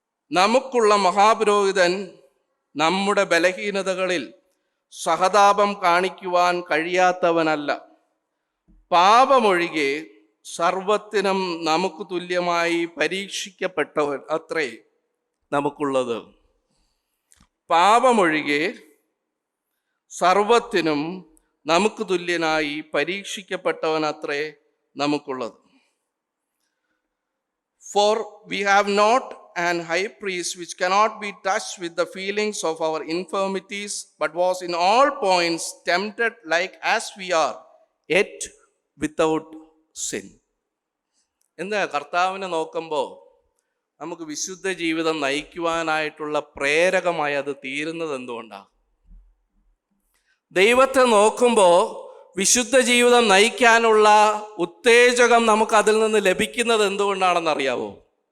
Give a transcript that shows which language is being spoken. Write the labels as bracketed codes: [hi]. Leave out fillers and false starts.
[ml] നമുക്കുള്ള മഹാപുരോഹിതൻ നമ്മുടെ ബലഹീനതകളിൽ സഹതാപം കാണിക്കുവാൻ കഴിയാത്തവനല്ല, പാപമൊഴികെ സർവത്തിനും നമുക്ക് തുല്യമായി പരീക്ഷിക്കപ്പെട്ടവൻ അത്രേ നമുക്കുള്ളത്. പാപമൊഴികെ സർവത്തിനും നമുക്ക് തുല്യനായി പരീക്ഷിക്കപ്പെട്ടവൻ അത്രേ നമുക്കുള്ളത്. [en] For we have not an high priest which cannot be touched with the feelings of our infirmities, but was in all points tempted like as we are, yet without sin. [ml] എന്താ കർത്താവിനെ നോക്കുമ്പോൾ നമുക്ക് വിശുദ്ധ ജീവിതം നയിക്കുവാനായിട്ടുള്ള പ്രേരകമായി അത് തീരുന്നത് എന്തുകൊണ്ടാണ്? ദൈവത്തെ നോക്കുമ്പോൾ വിശുദ്ധ ജീവിതം നയിക്കാനുള്ള ഉത്തേജകം നമുക്ക് അതിൽ നിന്ന് ലഭിക്കുന്നത് എന്തുകൊണ്ടാണെന്ന് അറിയാവോ?